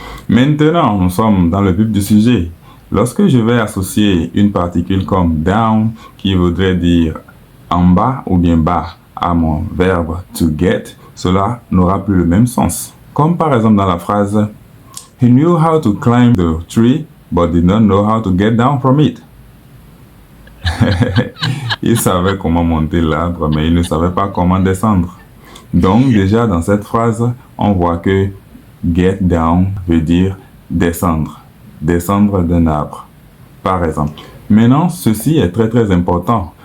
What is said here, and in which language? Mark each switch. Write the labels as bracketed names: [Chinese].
[French] Maintenant, nous sommes dans le vif du sujet. Lorsque je vais associer une particule comme down, qui voudrait dire en bas ou bien bas, à mon verbe to get, cela n'aura plus le même sens. Comme par exemple dans la phrase [English] He knew how to climb the tree, but did not know how to get down from it. [French] Il savait comment monter l'arbre, mais il ne savait pas comment descendre. Donc déjà dans cette phrase, on voit que get down veut dire descendre, descendre d'un arbre, par exemple. Maintenant, ceci est très important